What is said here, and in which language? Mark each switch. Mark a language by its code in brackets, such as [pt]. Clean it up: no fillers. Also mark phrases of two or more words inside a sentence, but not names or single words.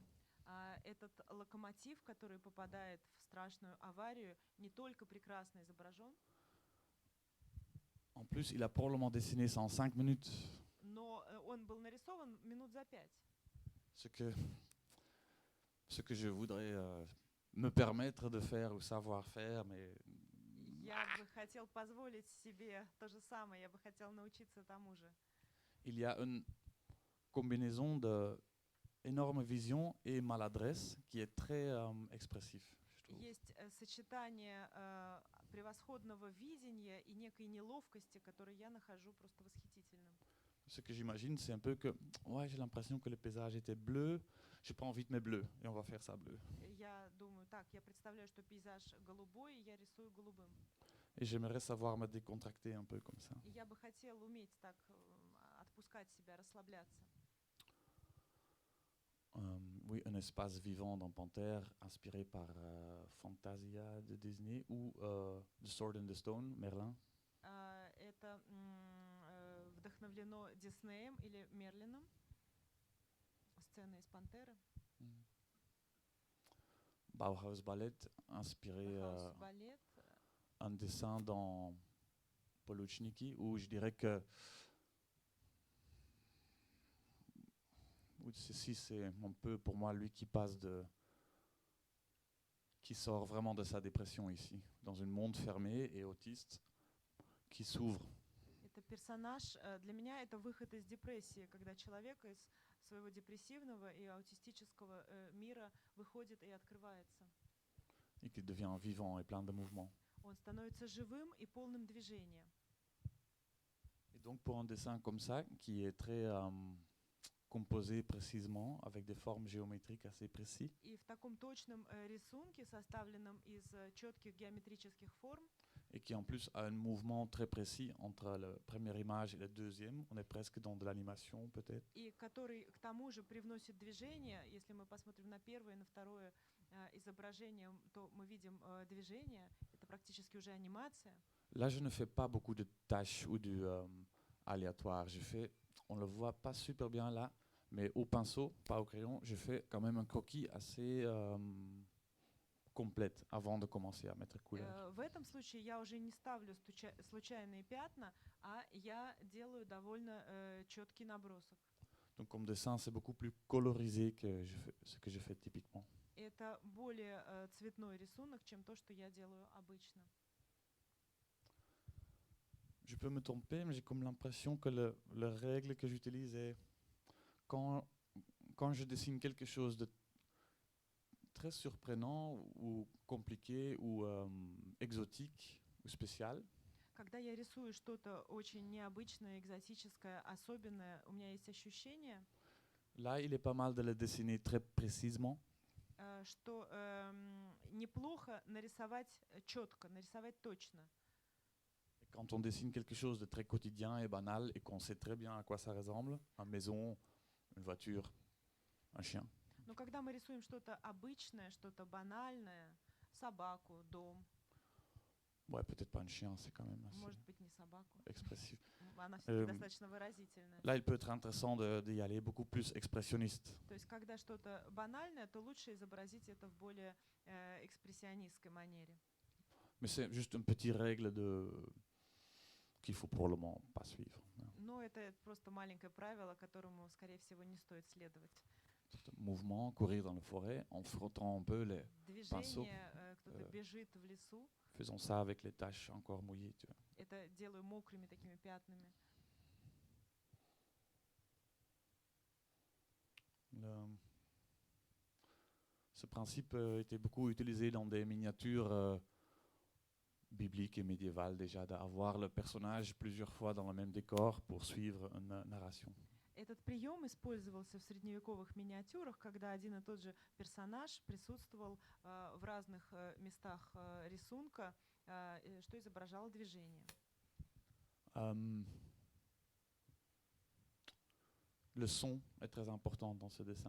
[ru] Этот локомотив, который попадает в страшную аварию, не только прекрасно изображен. [fr] En plus, il a probablement dessiné ça en 5 minutes. [ru] Но он был нарисован минут за 5. [fr] Ce que je voudrais me permettre de faire ou savoir faire, mais [ru] Я бы хотел позволить себе то же самое, я бы хотел научиться тому же. [fr] il y a une combinaison de énorme vision et maladresse qui est très expressif, je trouve. [ru] Есть сочетание превосходного видения и некой неловкости, которую я нахожу просто восхитительным. [fr] Ce que j'imagine, c'est un peu que ouais, j'ai l'impression que le paysage était bleu, j'ai pas envie de mettre bleu, et on va faire ça bleu. [ru] Я думаю, так, я представляю, что пейзаж голубой, и я рисую голубым. [fr] Et j'aimerais savoir me décontracter un peu comme ça. [ru] И я бы хотела уметь так отпускать себя, расслабляться. [fr] Oui, un espace vivant dans Panthère, inspiré par Fantasia de Disney ou The Sword and the Stone, Merlin. [ru] Это вдохновлено Диснеем или Мерлином. Сцена из «Пантеры». [fr] Bauhaus Ballet, inspiré un dessin dans Poluchniki, où je dirais que ceci c'est un peu pour moi lui qui sort vraiment de sa dépression ici, dans un monde fermé et autiste qui s'ouvre. [ru] Это персонаж, для меня это выход из депрессии, когда человек из своего депрессивного и аутистического мира выходит и открывается. [fr] Et qui devient vivant et plein de mouvements. [ru] Он становится живым и полным движения. [fr] Et donc pour un dessin comme ça, qui est très composé précisément, avec des formes géométriques assez précises. [ru] И в таком точном рисунке, составленном из четких геометрических форм, [fr] et qui en plus a un mouvement très précis entre la première image et la deuxième. On est presque dans de l'animation peut-être. [ru] И который к тому же привносит движение. Если мы посмотрим на первое и на второе изображение, то мы видим движение. Это практически уже анимация. [fr] Là, je ne fais pas beaucoup de tâches ou du aléatoire. On le voit pas super bien là, mais au pinceau, pas au crayon, je fais quand même un croquis assez complète avant de commencer à mettre couleur. [ru] В этом случае я уже не ставлю случайные пятна, а я делаю довольно четкий набросок. [fr] Donc comme dessin, c'est beaucoup plus colorisé que ce que je fais typiquement. [ru] Это более цветной рисунок, чем то, что я делаю обычно. [fr] Je peux me tromper, mais j'ai comme l'impression que la règle que j'utilise est quand je dessine quelque chose de très surprenant ou compliqué ou exotique ou spécial, [ru] Когда я рисую что-то очень необычное, экзотическое, особенное, у меня есть ощущение, [fr] là, il est pas mal de le dessiner très précisément. [ru] Что неплохо нарисовать четко, нарисовать точно. [fr] Quand on dessine quelque chose de très quotidien et banal et qu'on sait très bien à quoi ça ressemble, une maison, une voiture, un chien, [ru] Но когда мы рисуем что-то обычное, что-то банальное, собаку, дом, [fr] ouais, peut-être pas un chien, c'est quand même assez [ru] может быть, не собаку, [fr] expressif. [ru] она все-таки Эм, достаточно выразительная. [fr] Là, il peut être intéressant d'y aller beaucoup plus expressionniste. [ru] То есть, когда что-то банальное, то лучше изобразить это в более экспрессионистской манере. [fr] Mais c'est juste une petite règle qu'il faut probablement pas suivre. [ru] Но это просто маленькое правило, которому, скорее всего, не стоит следовать. [fr] Mouvement, courir dans la forêt en frottant un peu les. [ru] Движение, кто-то бежит в лесу, [fr] Faisons ça avec les taches encore mouillées. Tu vois. [ru] это делаю мокрыми такими пятнами. [fr] Ce principe était beaucoup utilisé dans des miniatures bibliques et médiévales déjà, d'avoir le personnage plusieurs fois dans le même décor pour suivre une narration. [ru] Этот прием использовался в средневековых миниатюрах, когда один и тот же персонаж присутствовал в разных местах рисунка, что изображало движение. [fr] Le son est très important dans ce dessin.